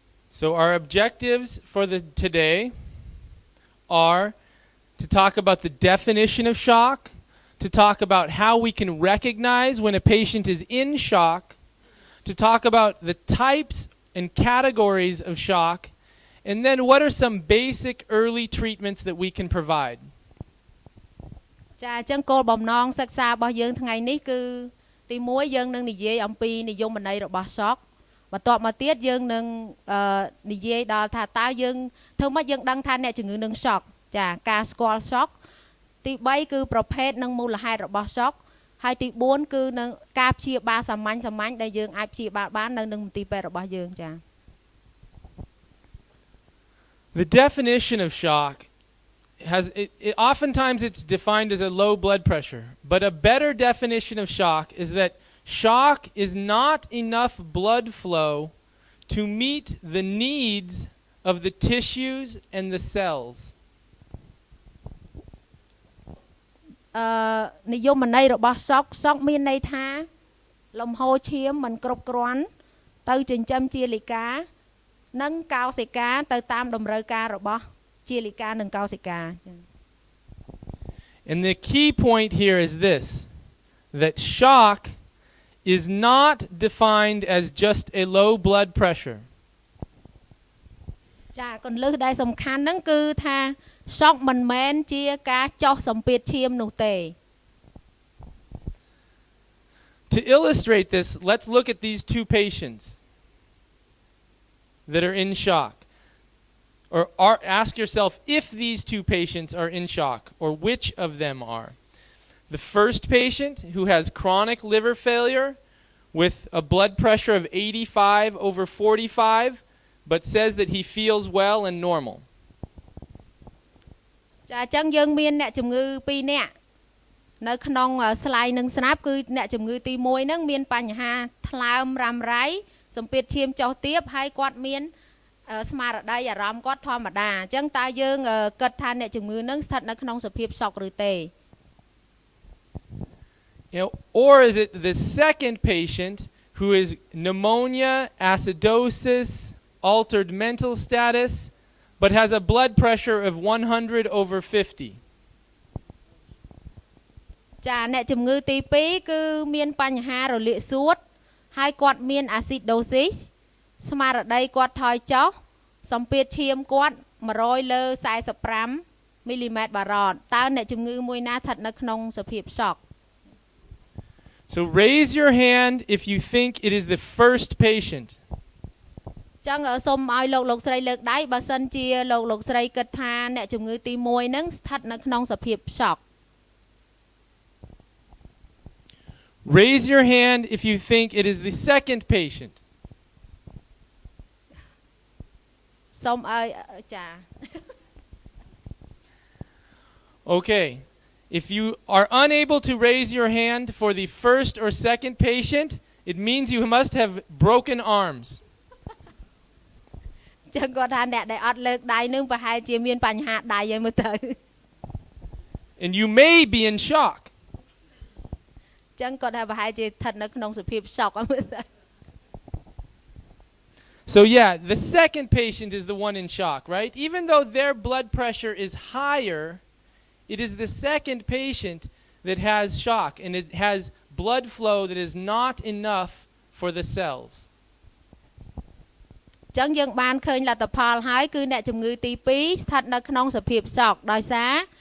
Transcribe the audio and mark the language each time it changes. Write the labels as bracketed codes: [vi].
[en] So our objectives for today are to talk about the definition of shock, to talk about how we can recognize when a patient is in shock, to talk about the types and categories of shock, and then what are some basic early treatments that we can provide. [km] ចាអញ្ចឹងគោលបំណងសិក្សារបស់យើងថ្ងៃនេះគឺទី1យើងនឹងនិយាយអំពីនិយមន័យរបស់ shock បន្ទាប់មកទៀតយើងនឹងនិយាយដល់ថាតើយើងធ្វើម៉េចយើងដឹងថាអ្នកជំងឺនឹង shock ចាការស្គាល់ shock ទី3គឺប្រភេទនិងមូលហេតុរបស់ shock ហើយទី4គឺនឹងការព្យាបាលសាមញ្ញដែលយើងអាចព្យាបាលបាននៅក្នុងមន្ទីរពេទ្យរបស់យើងចា [en] The definition of shock oftentimes it's defined as a low blood pressure, but a better definition of shock is that shock is not enough blood flow to meet the needs of the tissues and the cells. [km] និយមន័យរបស់ shock មានន័យថាលំហូរឈាមមិនគ្រប់គ្រាន់ទៅចិញ្ចឹមជាលិកានិងកោសិកាទៅតាមតម្រូវការរបស់ជាលិកានិងកោសិកា [en] And the key point here is this, that shock is not defined as just a low blood pressure. [km] ចាកន្លឹះដែលសំខាន់ហ្នឹងគឺថា shock មិនមែនជាការចុះសម្ពាធឈាមនោះទេ [en] To illustrate this, let's look at these two patients that are in shock. Or ask yourself if these two patients are in shock, or which of them are. The first patient who has chronic liver failure with a blood pressure of 85/45, but says that he feels well and normal. [km] ចាអញ្ចឹងយើងមានអ្នកជំងឺ2នាក់នៅក្នុង slide នឹងស្រាប់គឺអ្នកជំងឺទី1ហ្នឹងមានបញ្ហាថ្លើមរ៉ាំរ៉ៃសម្ពាធឈាមចុះទាបហើយគាត់មានស្មារតីអារម្មណ៍គាត់ធម្មតាអញ្ចឹងតើយើងគិតថាអ្នកជំងឺនឹងស្ថិតនៅក្នុងសភាព shock ឬទេ [en] Or is it the second patient who is pneumonia, acidosis, altered mental status, but has a blood pressure of 100/50? [km] ចាអ្នកជំងឺទី2គឺមានបញ្ហារលាកសួតហើយគាត់មាន acidosis ស្មារតីគាត់ថយចុះសម្ពាធឈាមគាត់100/45 មីលីម៉ែត្របារ៉តតើអ្នកជំងឺមួយណាស្ថិតនៅក្នុងសភាព shock [en] So raise your hand if you think it is the first patient. [km] ចឹងសូមឲ្យលោកស្រីលើកដៃបើសិនជាលោកស្រីគិតថាអ្នកជំងឺទី1ហ្នឹងស្ថិតនៅក្នុងសភាព shock [en] Raise your hand if you think it is the second patient. [km] សូមឲ្យចា [en] Okay. If you are unable to raise your hand for the first or second patient, it means you must have broken arms. [km] ចឹងគាត់ថាអ្នកដែលអត់លើកដៃនឹងប្រហែលជាមានបញ្ហាដៃហើយមើលទៅ [en] And you may be in shock. [km] ចឹងគាត់ថាប្រហែលជាស្ថិតនៅក្នុងសភាព shock ហើយមើលទៅ [en] So yeah, the second patient is the one in shock, right? Even though their blood pressure is higher, it is the second patient that has shock, and it has blood flow that is not enough for the cells. [km] ចឹងយើងបានឃើញលទ្ធផលហើយគឺអ្នកជំងឺទី2ស្ថិតនៅក្នុងសភាព shock ដោយសារ